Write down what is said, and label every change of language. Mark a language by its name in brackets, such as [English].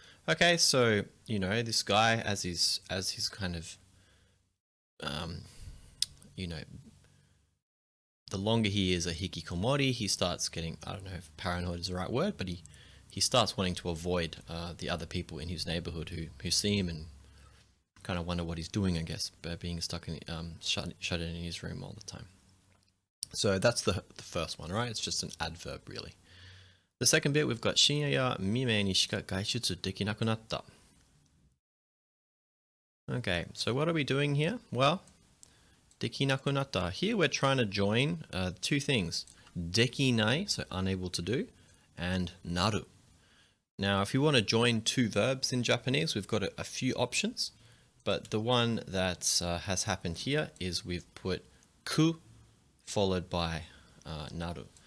[English] Okay, so, this guy, as he's kind of, the longer he is a hikikomori, he starts getting, I don't know if paranoid is the right word, but he starts wanting to avoid the other people in his neighborhood who see him and kind of wonder what he's doing, I guess, by being stuck in shut in his room all the time. So that's the first one, right? It's just an adverb, really. The second bit, we've got [Japanese] 深夜や未明にしか外出できなくなった. [English] Okay, so what are we doing here? Well, [Japanese] できなくなった. [English] Here we're trying to join two things. できない, so unable to do, and なる. Now, if you want to join two verbs in Japanese, we've got a few options, but the one that has happened here is we've put ku followed by なる.